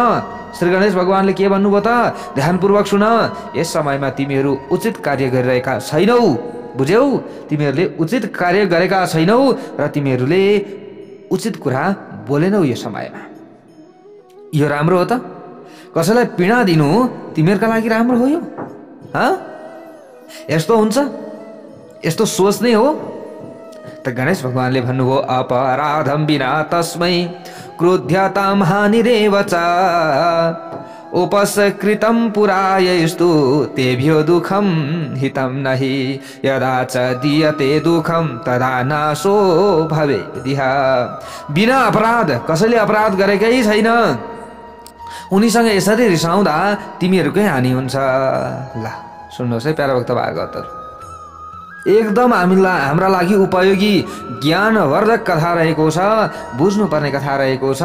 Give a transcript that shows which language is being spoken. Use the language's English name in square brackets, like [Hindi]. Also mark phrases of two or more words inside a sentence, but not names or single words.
[Nepali] श्री गणेश भगवानले के भन्नुभयो त, ध्यानपूर्वक सुन, यस समयमा तिमीहरू उचित कार्य गरिरहेका छैनौ, बुझ्यौ, तिमीहरूले उचित कार्य गरेका छैनौ र तिमीहरूले उचित कुरा बोलेनौ यो समयमा। यो राम्रो हो त? कसैलाई पीडा दिनु तिमीहरूका लागि राम्रो हो यो? यस्तो हुन्छ? यस्तो सोच्ने हो? त गणेश भगवानले भन्नुभयो, [Sanskrit] अपराधम विना तस्मै क्रोध्यतां हानिरेव च उपसकृतं पुरायस्तु तेभ्यो दुःखं हितं नहि यदा च दीयते दुःखं तदा नाशो भवेदिह। [Nepali] बिना अपराध, कसैले अपराध गरेकै छैन, उनीसँग यसरी रिसाउँदा तिमीहरूकै हानि हुन्छ। ल सुन्नुहोस् है प्यारा भक्त भागवतहरू, एकदम हाम्रा लागि उपयोगी ज्ञानवर्धक कथा रहेको छ, बुझ्नुपर्ने कथा रहेको छ।